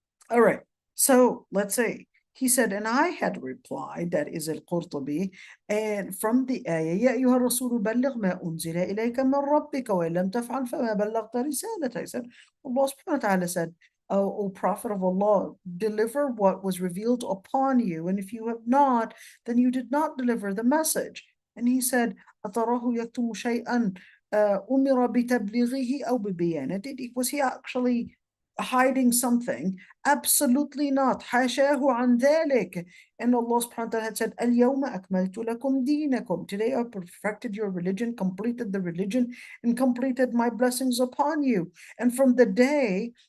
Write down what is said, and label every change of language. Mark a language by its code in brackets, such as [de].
[en] All right, so let's say, he said, and I had replied, that is al-Qurtubi, and from the ayah, [ar] يا أيها الرسول بلغ ما أنزل إليك من ربك وإن لم تفعل فما بلغت رسالته. [en] He said, Allah subhanahu wa ta'ala said, O Prophet of Allah, deliver what was revealed upon you, and if you have not, then you did not deliver the message. And he said, [ar] أتراه يكتم شيئا أمر بتبليغه أو ببيانته? [en] Was he actually hiding something? Absolutely not. [ar] حاشاه عن ذلك. [en] And Allah subhanahu wa ta'ala had said, [ar] اليوم أكملت لكم دينكم. [en] Today I perfected your religion, completed the religion, and completed my blessings upon you. And from the day